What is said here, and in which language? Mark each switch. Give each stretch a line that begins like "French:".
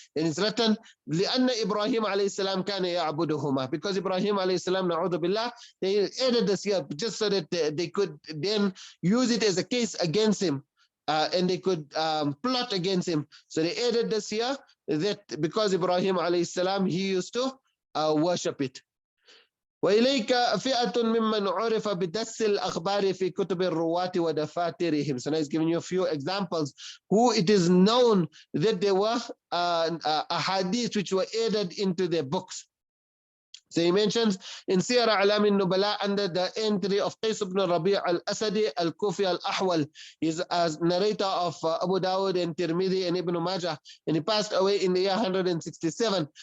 English: And it's written
Arabic: لأن إبراهيم عليه السلام كان يعبدهما.
English: Because Ibrahim عليه السلام,
Arabic: نعوذ بالله,
English: they added this here just so that they could then use it as a case against him. And they could plot against him. So they added this here that because Ibrahim alayhi salam, he used to worship it.
Arabic: وإليك فئة ممن عرف بدس الأخبار في كتب الرواة ودفاترهم.
English: So now he's giving you a few examples who it is known that there were ahadith which were added into their books. So he mentions in Siyar A'lam al-Nubala under the entry of Qais ibn Rabi' al-Asadi al-Kufi al-Ahwal. He's a narrator of Abu Dawud and Tirmidhi and Ibn Majah, and he passed away in the year 167.